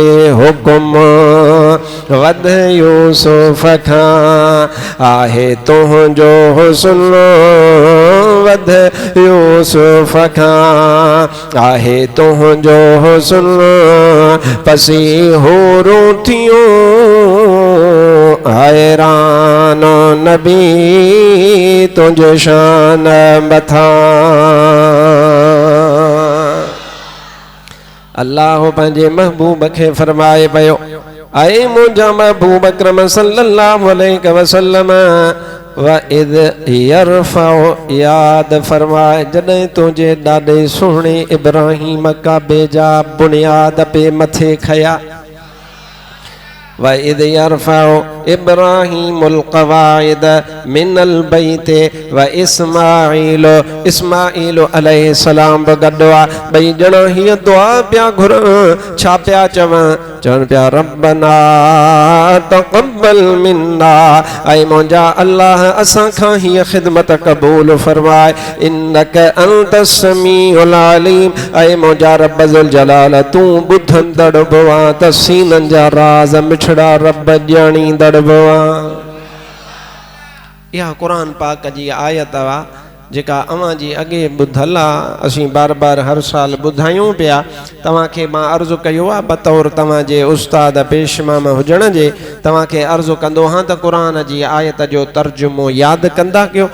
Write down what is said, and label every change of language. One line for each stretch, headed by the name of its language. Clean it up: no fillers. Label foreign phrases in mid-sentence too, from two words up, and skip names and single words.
Sindhi: हुकुम वध यूसुफ खां आहे तुंहिंजो हुस्न वध यूसुफ खां आहे तुंहिंजो हुस्न पसी होरूं थियूं हैरान नबी तुंहिंजे शान मथां अल्लाह पंहिंजे महबूब खे फरमाए पियो ऐं मुंहिंजा महबूब अकरम
Arabic: صلى الله عليه وسلم وإذ يرفع
Sindhi: याद फरमाए जॾहिं तुंहिंजे ॾाॾे सुहिणे इब्राहिम काबे जा बुनियाद पे मथे खया
Arabic: وإذ يرفع إبراهيم القواعد من البيت وإسماعيل عليه السلام
Sindhi: बि गॾु आहे ॿई ॼणा हीअ दुआ पिया घुरनि छा पिया चवनि पिया
Arabic: ربنا تقبل منا
Sindhi: ऐं मुंहिंजा अल्लाह असां खां हीअ ख़िदमत क़बूल फरमाए
Arabic: إنك أنت السميع العليم
Sindhi: ऐं मुंहिंजा रब ज़ुल जलाल तूं ॿुधंदड़ बि आहीं त सीननि जा राज़ मिठड़ा रब ॼाणींदड़ बि आहीं। इहा क़ुरान पाक जी आयत आहे जेका अवां जी अॻे ॿुधल आहे असीं बार बार हर साल ॿुधायूं पिया तव्हांखे मां अर्ज़ु कयो आहे बतौर तव्हांजे उस्ताद पेशमाम हुजण जे तव्हांखे अर्ज़ु कंदो हा त क़ुरान जी आयत जो तर्जुमो यादि कंदा कयो।